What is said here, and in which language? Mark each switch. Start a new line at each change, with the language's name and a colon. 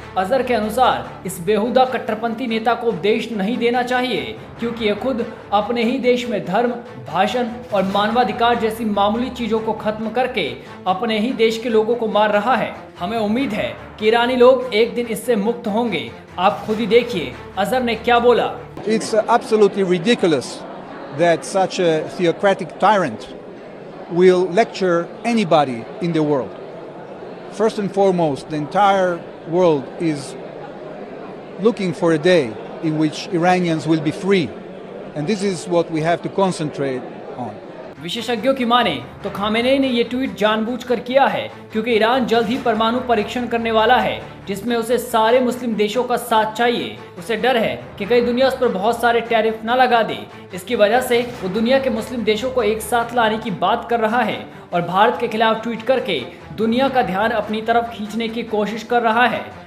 Hindi: अजर के अनुसार इस बेहुदा कट्टरपंथी नेता को उपदेश नहीं देना चाहिए, क्योंकि ये खुद अपने ही देश में धर्म, भाषण और मानवाधिकार जैसी मामूली चीजों को खत्म करके अपने ही देश के लोगों को मार रहा है। हमें उम्मीद है कि ईरानी लोग एक दिन इससे मुक्त होंगे। आप खुद ही देखिए अजहर ने क्या बोला।
English: It's absolutely ridiculous that such a theocratic tyrant will lecture anybody in the world. First and foremost, the entire world is looking for a day in which Iranians will be free, and this is what we have to concentrate on.
Hindi: विशेषज्ञों की माने तो Khamenei ने ये tweet जानबूझकर किया है, क्योंकि ईरान जल्द ही परमाणु परीक्षण करने वाला है, जिसमें उसे सारे मुस्लिम देशों का साथ चाहिए। उसे डर है कि कई दुनिया उस पर बहुत सारे टैरिफ न लगा दे। इसकी वजह से वो दुनिया के मुस्लिम देशों को एक साथ लाने की बात कर रहा है और भारत के खिलाफ ट्वीट करके दुनिया का ध्यान अपनी तरफ खींचने की कोशिश कर रहा है।